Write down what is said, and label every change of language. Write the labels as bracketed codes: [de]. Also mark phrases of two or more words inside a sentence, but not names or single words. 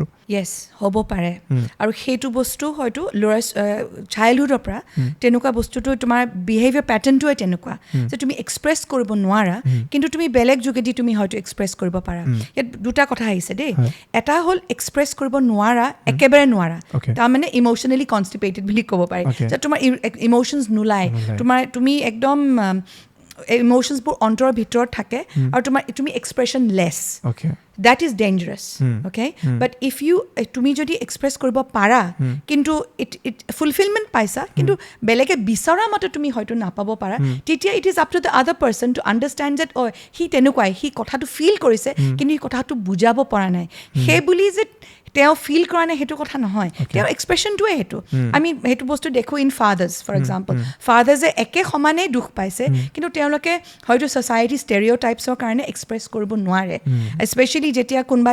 [as] য়েছ হ'ব পাৰে আৰু সেইটো বস্তু হয়তো ল'ৰা চাইল্ডহুডৰ পৰা তেনেকুৱা বস্তুটো তোমাৰ বিহেভিয়াৰ পেটাৰ্ণটোৱে তেনেকুৱা যে তুমি এক্সপ্ৰেছ কৰিব নোৱাৰা কিন্তু তুমি বেলেগ যোগেদি তুমি হয়তো এক্সপ্ৰেছ কৰিব পাৰা ইয়াত 2টা কথা আহিছে দেই এটা হ'ল এক্সপ্ৰেছ কৰিব নোৱাৰা একেবাৰে নোৱাৰা তাৰমানে [en] emotionally constipated [as] বুলি ক'ব পাৰি যে তোমাৰ ইম'চনছ নোলায় তুমি একদম ইম'চনছবোৰ অন্তৰৰ ভিতৰত থাকে আৰু তুমি [en] expression less that is dangerous okay but if you [as] তুমি যদি এক্সপ্ৰেছ কৰিব পাৰা কিন্তু [en] it fulfillment [as] পাইছা কিন্তু বেলেগে বিচৰা মতে তুমি হয়তো নাপাব পাৰা তেতিয়া [en] it is up to the other person to understand that [as] হি তেনেকুৱাই হি কথাটো ফিল কৰিছে কিন্তু হি কথাটো বুজাব পৰা নাই সেই বুলি যে তেওঁ ফিল কৰা নাই সেইটো কথা নহয় তেওঁৰ এক্সপ্ৰেশ্যনটোৱে সেইটো আমি সেইটো বস্তু দেখোঁ [en] in fathers for example [as] ফাদাৰ্ছে একে সমানেই দুখ পাইছে কিন্তু তেওঁলোকে হয়তো [en] society stereotypesৰ [as] কাৰণে এক্সপ্ৰেছ কৰিব নোৱাৰে স্পেচিয়েলি যেতিয়া কোনোবা